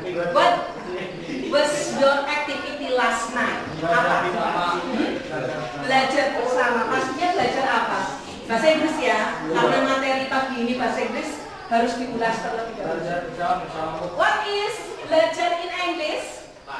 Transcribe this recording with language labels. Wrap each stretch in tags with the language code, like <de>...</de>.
<en>What was your activity last night?</en> <id>Apa? Belajar bersama. Maksudnya belajar apa? Bahasa Inggris ya, karena materi pagi ini bahasa Inggris harus diulas terlebih dahulu.</id> <en>What is belajar in English?</en>